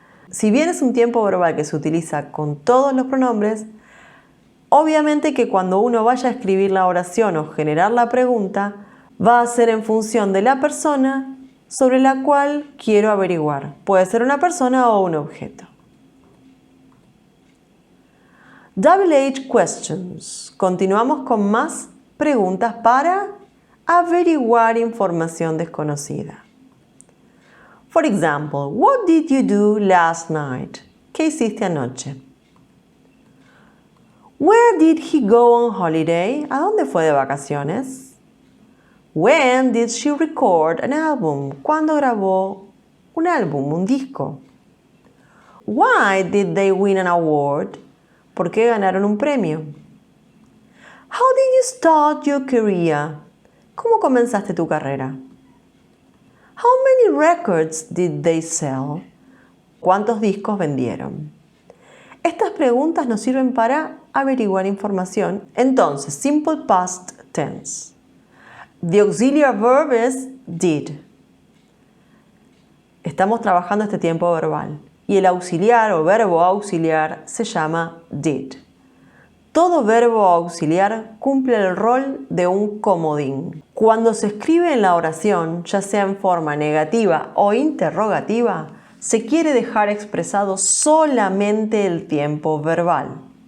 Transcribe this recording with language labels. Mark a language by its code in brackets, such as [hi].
[es] Si bien es un tiempo verbal que se utiliza con todos los pronombres, obviamente que cuando uno vaya a escribir la oración o generar la pregunta, va a ser en función de la persona sobre la cual quiero averiguar. Puede ser una persona o un objeto. [en] Double H questions. [es] Continuamos con más preguntas para averiguar información desconocida. [en] For example, what did you do last night? [es] ¿Qué hiciste anoche? [en] Where did he go on holiday? [es] ¿A dónde fue de vacaciones? [en] When did she record an album? [es] ¿Cuándo grabó un álbum, un disco? [en] Why did they win an award? [es] ¿Por qué ganaron un premio? [en] How did you start your career? [es] ¿Cómo comenzaste tu carrera? [en] How many records did they sell? [es] ¿Cuántos discos vendieron? Estas preguntas nos sirven para averiguar información. Entonces, [en] simple past tense. The auxiliary verb is did. [es] Estamos trabajando este tiempo verbal. Y el auxiliar o verbo auxiliar se llama did. Todo verbo auxiliar cumple el rol de un comodín. Cuando se escribe en la oración, ya sea en forma negativa o interrogativa, se quiere dejar expresado solamente el tiempo verbal.